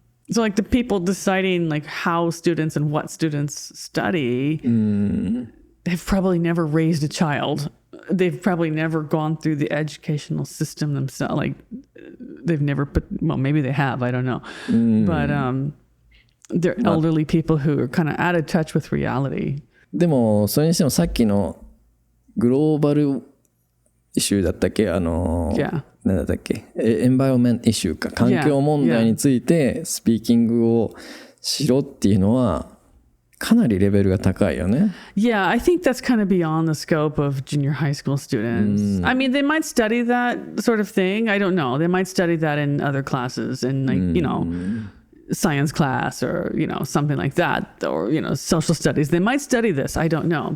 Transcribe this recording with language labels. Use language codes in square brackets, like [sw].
[en] So like the people deciding like how students and what students study have probably never raised a child. They've probably never gone through the educational system themselves. Like they've never maybe they have, I don't know. But they're elderly people who are kind of out of touch with reality. [ja] でもそれにしてもさっきのグローバルイシューだったっけ [en] Yeah. [ja] 何だったっけエンバイオメントイシューか環境問題についてスピーキングをしろっていうのはかなりレベルが高いよね。 [en] Yeah, I think that's kind of beyond the scope of junior high school students. I mean, they might study that sort of thing. I don't know. They might study that in other classes in like, science class or, something like that, or, social studies. They might study this. I don't know.